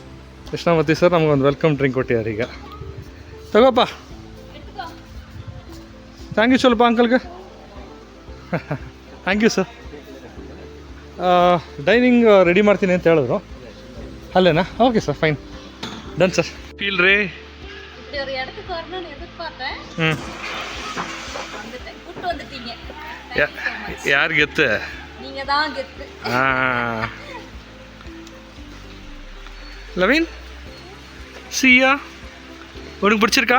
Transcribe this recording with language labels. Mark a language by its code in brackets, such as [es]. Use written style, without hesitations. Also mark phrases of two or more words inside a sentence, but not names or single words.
[kn] ಕೃಷ್ಣಮೂರ್ತಿ ಸರ್, ನಮಗೊಂದು [en] welcome drink [kn] ಕೊಟ್ಟಿದ್ದಾರೆ ಈಗ. ತಗೋಪ್ಪ. [en] thank you [kn] ಸ್ವಲ್ಪ ಅಂಕಲ್ಗೆ. [en] thank you sir. dining ready [kn] ಮಾಡ್ತೀನಿ ಅಂತ ಹೇಳಿದ್ರು, ಅಲ್ಲೇನಾ? [en] OK sir, fine, டன் சார். ஃபீல் ரே [ta] இப்படி ஒரு இடத்துக்கு வரணும்னு எதிர்பார்த்தேன். வந்துட்டேன், கூட்டு வந்துட்டீங்க. யார் கெத்து? நீங்க தான் கெத்து. லவீன், சியா, உனக்கு பிடிச்சிருக்கா?